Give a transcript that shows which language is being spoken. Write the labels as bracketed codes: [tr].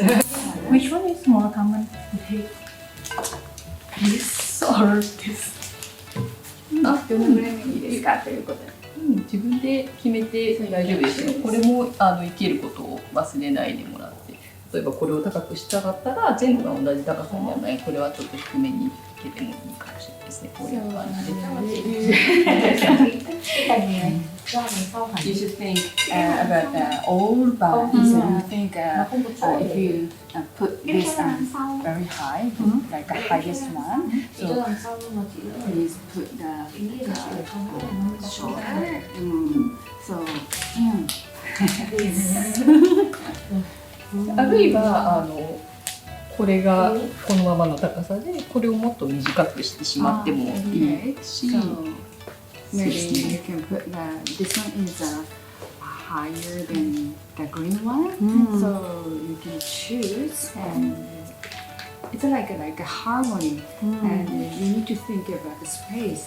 [en] Which one is more common to take? This or this? [ja] あ、どのぐらいがいいですかということで。自分で決めて大丈夫ですよ。これも生きることを忘れないでもらって、例えばこれを高くしたかったら全部が同じ高さにはない。これはちょっと低めにつけてもいいかもしれないですね。こういう感じで。 [en] You should think about the all balance. So you think if you put this very high, like the highest one, so please put the shoulder. So this. [ja] あるいはこれがこのままの高さで、これをもっと短くしてしまってもいいし。 [en] So maybe you can put this one is higher than the green one, so you can choose, and it's like a harmony, and you need to think about the space.